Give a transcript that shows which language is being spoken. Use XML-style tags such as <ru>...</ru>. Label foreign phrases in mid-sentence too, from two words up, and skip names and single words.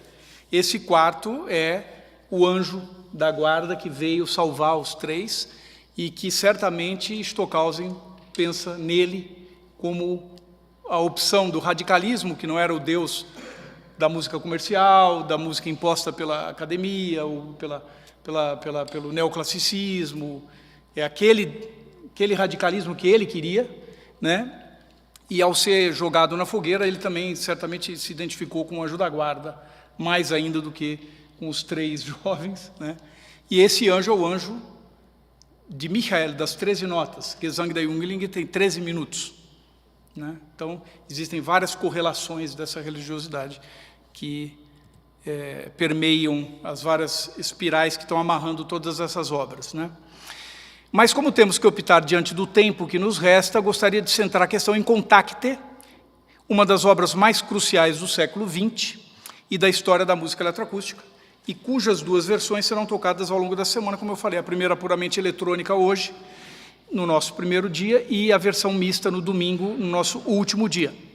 <pt>Esse 4 é o anjo da guarda que veio salvar os 3 e que certamente Stockhausen pensa nele como a opção do radicalismo, que não era o Deus da música comercial, da música imposta pela academia, ou pelo neoclassicismo, é aquele radicalismo que ele queria, né? E ao ser jogado na fogueira, ele também certamente se identificou com o anjo da guarda, mais ainda do que com os 3 jovens, né? E esse anjo é o anjo de Michael, das 13 notas. Gesang der Jünglinge tem 13 minutos, né? Então, existem várias correlações dessa religiosidade que permeiam as várias espirais que estão amarrando todas essas obras, né? Mas como temos que optar diante do tempo que nos resta, gostaria de centrar a questão em Contacte, uma das obras mais cruciais do século XX e da história da música eletroacústica, e cujas 2 versões serão tocadas ao longo da semana, como eu falei, a primeira puramente eletrônica hoje, no nosso primeiro dia, e a versão mista no domingo, no nosso último dia.</pt>